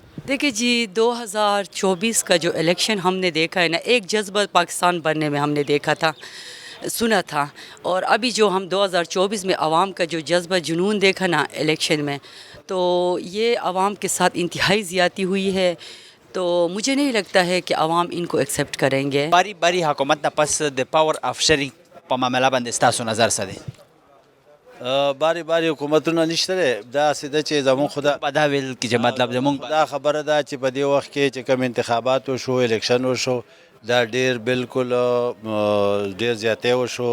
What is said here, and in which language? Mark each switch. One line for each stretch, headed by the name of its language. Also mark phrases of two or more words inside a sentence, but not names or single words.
Urdu: دیکھیں جی، 2024 کا جو الیکشن ہم نے دیکھا ہے نا، ایک جذبہ پاکستان بننے میں ہم نے دیکھا تھا، سنا تھا. اور ابھی جو ہم 2024 میں عوام کا جو جذبہ جنون دیکھا نا الیکشن میں، تو یہ عوام کے ساتھ انتہائی زیادتی ہوئی ہے. تو مجھے نہیں لگتا ہے کہ عوام ان کو ایکسیپٹ کریں گے.
Pashto: باری باری حکومت نه پس د
English: power of sharing
Pashto: په معامله باندې ستاسو نظر څه دی؟ باری باری حکومتونه نشته دی. داسې ده چې زموږ خو په دا ویل کې چې مطلب زموږ دا خبره ده چې په دې وخت کې چې کوم انتخابات وشو، الیکشن وشو، دا ډېر بالکل ډېر زیاتی وشو.